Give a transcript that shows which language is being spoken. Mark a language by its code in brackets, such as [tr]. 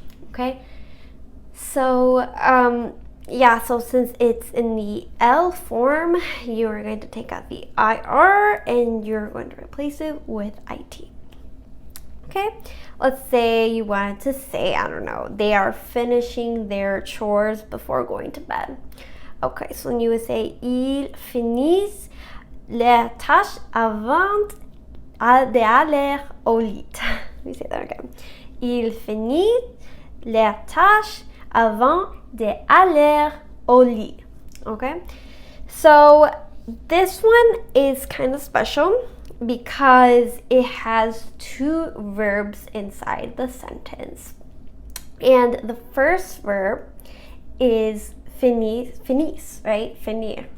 [en] Okay, so so since it's in the L form, you are going to take out the IR and you're going to replace it with IT. Okay, let's say you wanted to say, I don't know, they are finishing their chores before going to bed. [fr] Okay, so then you would say, ils finissent leurs tâches avant d'aller au lit. Let me say that again. Ils finissent leurs tâches avant d'aller au lit. [en] Okay? So this one is kind of special because it has two verbs inside the sentence. And the first verb is finis, right? Finir.